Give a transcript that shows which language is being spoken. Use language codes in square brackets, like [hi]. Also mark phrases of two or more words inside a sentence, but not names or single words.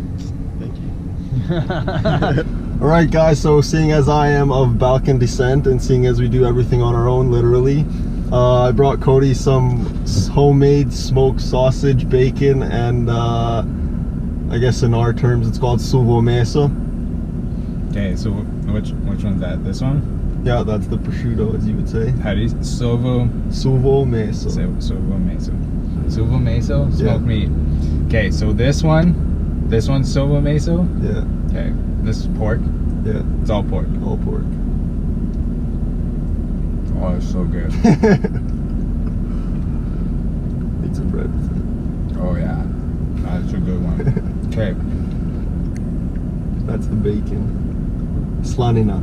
[en] Thank you. All right guys, so seeing as I am of Balkan descent and seeing as we do everything on our own literally, I brought Cody some homemade smoked sausage, bacon, and I guess in our terms it's called [sr] suvo meso. [en] Okay, so which one's that? This one? Yeah, that's the prosciutto, as you would say. How do you suvo meso? [sr] Suvo meso. Suvo meso, [en] smoked meat. Okay, so this one's [sr] suvo meso. [en] Yeah. Okay, this is pork. Yeah. It's all pork. All pork. Oh, it's so good. Need some bread with it. Oh yeah, that's a good one. Okay. That's the bacon. Slanina.